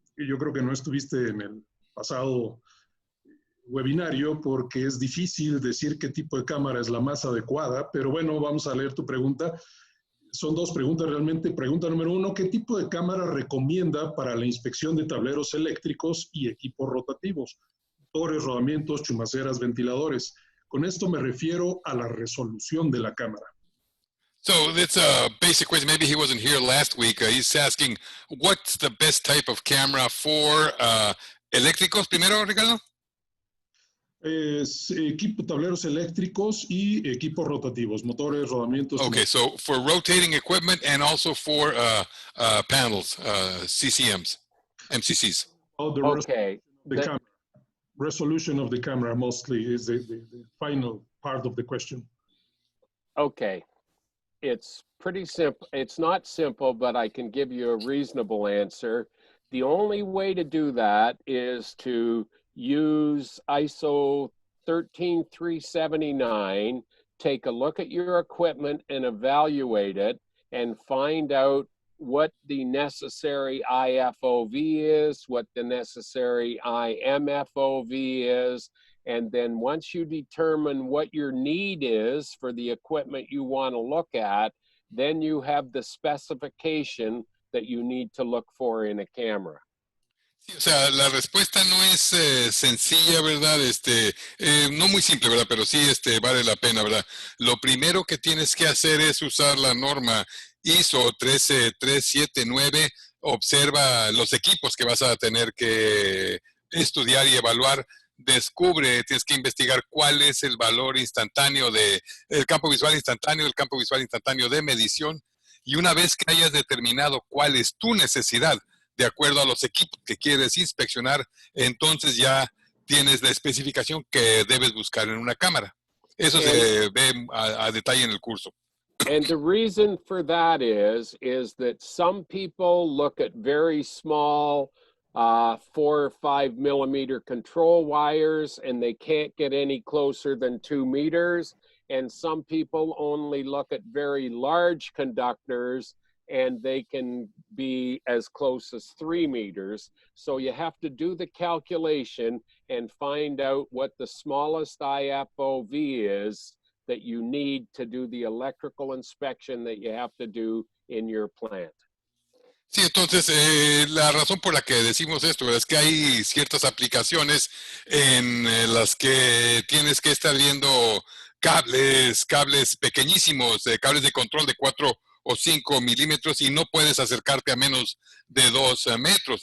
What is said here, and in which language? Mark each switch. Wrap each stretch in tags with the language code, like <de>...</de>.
<es>Yo creo que no estuviste en el pasado webinario porque es difícil decir qué tipo de cámara es la más adecuada, pero bueno, vamos a leer tu pregunta. Son dos preguntas realmente. Pregunta número 1, ¿qué tipo de cámara recomienda para la inspección de tableros eléctricos y equipos rotativos? Motores, rodamientos, chumaceras, ventiladores. Con esto me refiero a la resolución de la cámara.</es> <en>So that's a basic question. Maybe he wasn't here last week. He's asking, what's the best type of camera for</en> <es>eléctricos primero,</es> <en>Ricardo?</en> <es>Equipo, tableros eléctricos y equipos rotativos, motores, rodamientos.</es> <en>Okay, so for rotating equipment and also for panels, CCMs, MCCs. Okay. The resolution of the camera mostly is the final part of the question. Okay. It's pretty simple. It's not simple, but I can give you a reasonable answer. The only way to do that is to use ISO 13379, take a look at your equipment and evaluate it and find out what the necessary IFOV is, what the necessary IMFOV is, and then once you determine what your need is for the equipment you want to look at, then you have the specification that you need to look for in a camera.</en> <es>Sí, o sea, la respuesta no es sencilla, ¿verdad? No muy simple, ¿verdad? Pero sí vale la pena, ¿verdad? Lo primero que tienes que hacer es usar la norma ISO 13379. Observa los equipos que vas a tener que estudiar y evaluar. Tienes que investigar cuál es el valor instantáneo el campo visual instantáneo de medición. Y una vez que hayas determinado cuál es tu necesidad, de acuerdo a los equipos que quieres inspeccionar, entonces ya tienes la especificación que debes buscar en una cámara. Eso se ve a detalle en el curso.</es> <en>And the reason for that is that some people look at very small 4 or 5 millimeter control wires and they can't get any closer than 2 meters. And some people only look at very large conductors and they can be as close as 3 meters. So you have to do the calculation and find out what the smallest IFOV is that you need to do the electrical inspection that you have to do in your plant.</en> <es>Sí, entonces la razón por la que decimos esto es que hay ciertas aplicaciones en las que tienes que estar viendo cables pequeñísimos, cables de control de 4 o 5 milímetros y no puedes acercarte a menos de 2 metros.</es>